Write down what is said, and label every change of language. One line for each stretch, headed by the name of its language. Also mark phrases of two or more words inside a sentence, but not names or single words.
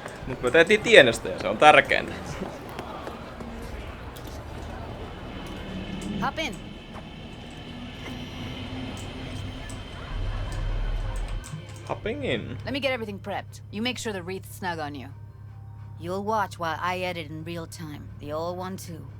Finnish: Mut me tehtiin tienestä ja se on tärkeintä.
English: Hop in. Hopping in. Let me get everything prepped. You make sure the wreath's snug on you. You'll watch while I edit in real time.